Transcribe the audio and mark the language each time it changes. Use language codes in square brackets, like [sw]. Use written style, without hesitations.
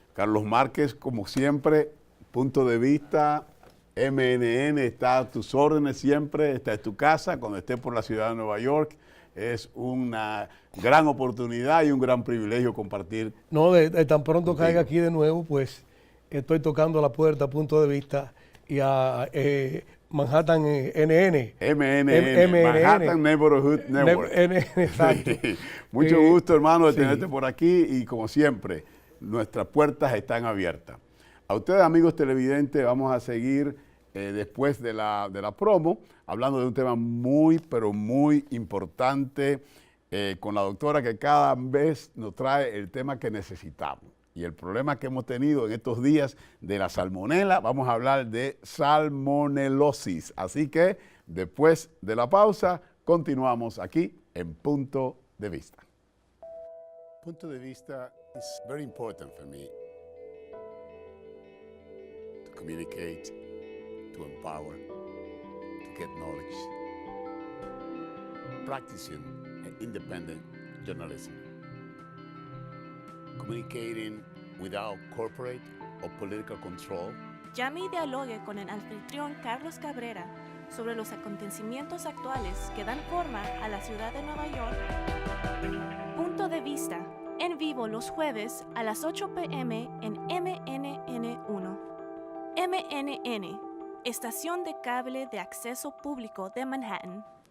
[es] Carlos Márquez, como siempre, punto de vista, MNN está a tus órdenes siempre, está en tu casa, cuando esté por la ciudad de Nueva York. Es una gran oportunidad y un gran privilegio compartir. No, de tan pronto contigo. Caiga aquí de nuevo, pues estoy tocando la puerta, punto de vista, y a Manhattan NN. MNN, Manhattan Neighborhood Network. Exacto. Sí. Mucho gusto, hermano, de tenerte por aquí y como siempre, nuestras puertas están abiertas. A ustedes, amigos televidentes, vamos a seguir después de la promo, hablando de un tema muy, pero muy importante con la doctora que cada vez nos trae el tema que necesitamos. Y el problema que hemos tenido en estos días de la salmonela, vamos a hablar de salmonelosis. Así que después de la pausa, continuamos aquí en Punto de Vista. [en] Punto de Vista is very important for me. To communicate, to empower, to get knowledge. Practicing independent journalism. Communicating without corporate or political control. [es] Llame y dialogue con el anfitrión Carlos Cabrera sobre los acontecimientos actuales que dan forma a la ciudad de Nueva York. Punto de Vista, en vivo los jueves a las 8 p.m. en MNN1. MNN, estación de cable de acceso público de Manhattan.